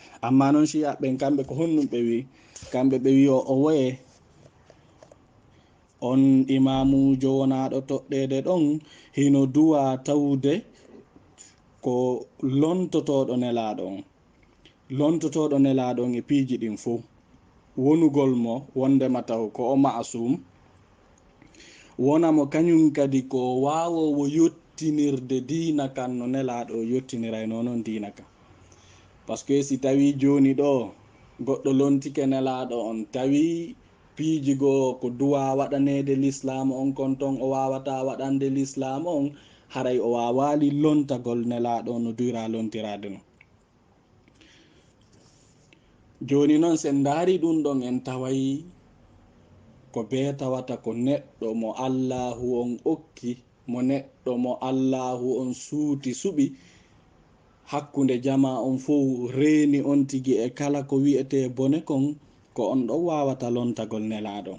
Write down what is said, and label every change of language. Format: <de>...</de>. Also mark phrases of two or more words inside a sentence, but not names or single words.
<ff>amma noon shiya ɓen kamɓe ko honnum ɓe wi, kamɓe ɓe wi o woye on imamujo wonaɗo toɗɗede ɗon hino duwa tawde ko lontotoɗo nelaɗo on, lontotoɗo nelaɗo on e piiji ɗin fo, wonugol mo wondema taw ko o ma'asum, wonamo kañum kadi ko wawowo yottinirde diina kan no nelaɗo yottiniray nonon diina kan.</ff> <fr>par ce que</fr> <ff>si tawi joni ɗo goɗɗo lontike nelaɗo on, tawi piiji goo ko duwa waɗanede l'islam on, kon ton o wawata waɗande l'islam on, haray o wawali lontagol nelaɗo on no dura lontirade no. joni noon sen daari ɗum ɗon en tawayi ko be tawata ko neɗɗo mo Allahu on okki, mo neɗɗo mo Allahu on suuti suɓi hakkunde jama on fo reeni on tigi e kala ko wi'ete bone kon, ko on ɗon wawata lontagol nelaɗo.</ff>